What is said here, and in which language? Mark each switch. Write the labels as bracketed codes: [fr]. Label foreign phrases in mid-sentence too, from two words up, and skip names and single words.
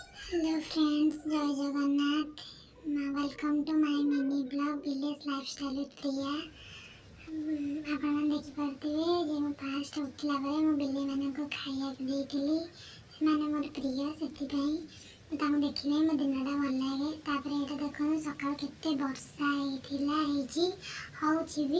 [en] Hello friends, [hi] जय जगन्नाथ। [en] Welcome to my mini blog village lifestyle with Priya. [or] ଆପଣ ଦେଖିପାରୁଥିବେ ଯେ ମୁଁ ଫାଷ୍ଟ ଉଠିଲା ବେଳେ ମୁଁ ବିଲେଇମାନଙ୍କୁ ଖାଇବାକୁ ଦେଇଥିଲି। ସେମାନେ ମୋର ପ୍ରିୟ, ସେଥିପାଇଁ ମୁଁ ତାଙ୍କୁ ଦେଖିଲେ ମୋ ଦିନଟା ଭଲ ଲାଗେ। ତାପରେ ଏଇଟା ଦେଖନ୍ତୁ, ସକାଳୁ କେତେ ବର୍ଷା ହେଇଛି, ହେଉଛି ବି।